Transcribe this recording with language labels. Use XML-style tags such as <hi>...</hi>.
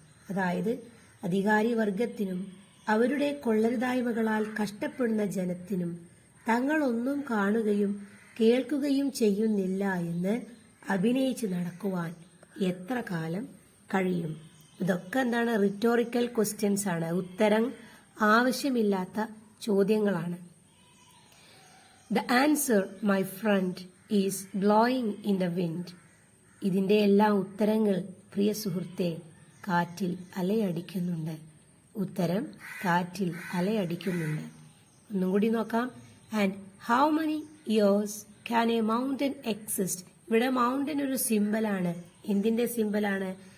<ml>അതായത് അധികാരി വർഗത്തിനും അവരുടെ കൊള്ളരുതായ്മകളാൽ കഷ്ടപ്പെടുന്ന ജനത്തിനും തങ്ങളൊന്നും കാണുകയും കേൾക്കുകയും ചെയ്യുന്നില്ല എന്ന് അഭിനയിച്ച് നടക്കുവാൻ എത്ര കാലം കഴിയും? ഇതൊക്കെ എന്താണ്? റിറ്റോറിക്കൽ ക്വസ്റ്റ്യൻസ് ആണ്. ഉത്തരം ആവശ്യമില്ലാത്ത ചോദ്യങ്ങളാണ്.</ml> <en>The answer, my friend, is blowing in the wind.</en> <ml>ഇതിന്റെ എല്ലാ ഉത്തരങ്ങൾ പ്രിയ സുഹൃത്തെ കാറ്റിൽ അലയടിക്കുന്നുണ്ട്. ഉത്തരം കാറ്റിൽ അലയടിക്കുന്നുണ്ട്. ഒന്നും കൂടി നോക്കാം.</ml> <en>And how many years can a mountain exist?</en> <ml>ഇവിടെ മൗണ്ടൻ ഒരു സിമ്പലാണ്. എന്തിന്റെ സിമ്പലാണ്?</ml>